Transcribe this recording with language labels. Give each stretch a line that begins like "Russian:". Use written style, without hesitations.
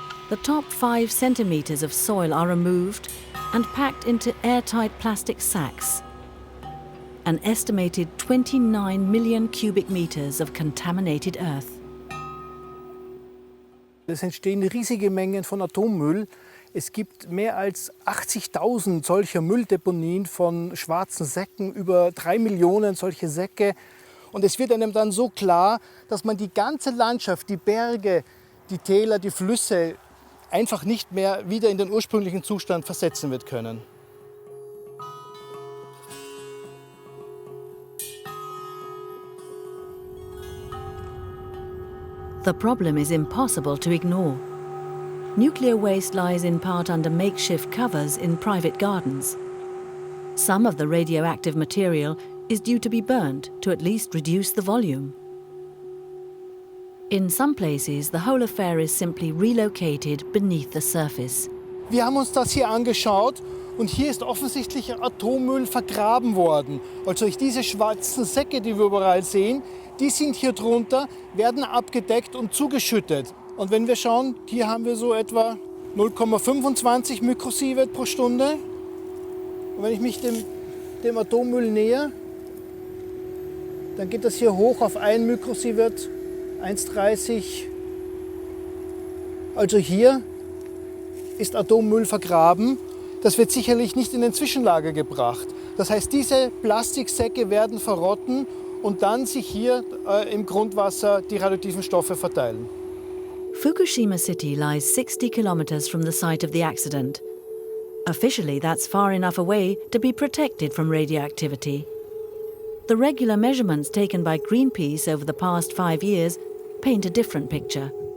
English: The top 5 centimetres of soil are removed and packed into airtight plastic sacks. An estimated 29 million cubic metres of contaminated earth.
German: Es entstehen riesige Mengen von Atommüll. Es gibt mehr als 80.000 solcher Mülldeponien von schwarzen Säcken, über 3 Millionen solche Säcke. Und es wird einem dann so klar, dass man die ganze Landschaft, die Berge, die Täler, die Flüsse einfach nicht mehr wieder in den ursprünglichen Zustand versetzen wird können.
English: The problem is impossible to ignore. Nuclear waste lies in part under makeshift covers in private gardens. Some of the radioactive material is due to be burned to at least reduce the volume. In some places, the whole affair is simply relocated beneath the surface.
German: Wir haben uns das hier angeschaut und hier ist offensichtlich Atommüll vergraben worden. Also diese schwarzen Säcke, die wir überall sehen, die sind hier drunter, werden abgedeckt und zugeschüttet. Und wenn wir schauen, hier haben wir so etwa 0,25 Mikrosievert pro Stunde. Und wenn ich mich dem Atommüll nähe, dann geht das hier hoch auf 1 Mikrosievert, 1,30. Also hier ist Atommüll vergraben. Das wird sicherlich nicht in ein Zwischenlager gebracht. Das heißt, diese Plastiksäcke werden verrotten und dann sich hier im Grundwasser die radioaktiven Stoffe verteilen.
English: Fukushima City lies 60 kilometers from the site of the accident. Officially, that's far enough away to be protected from radioactivity. The regular measurements taken by Greenpeace over the past 5 years paint a different picture.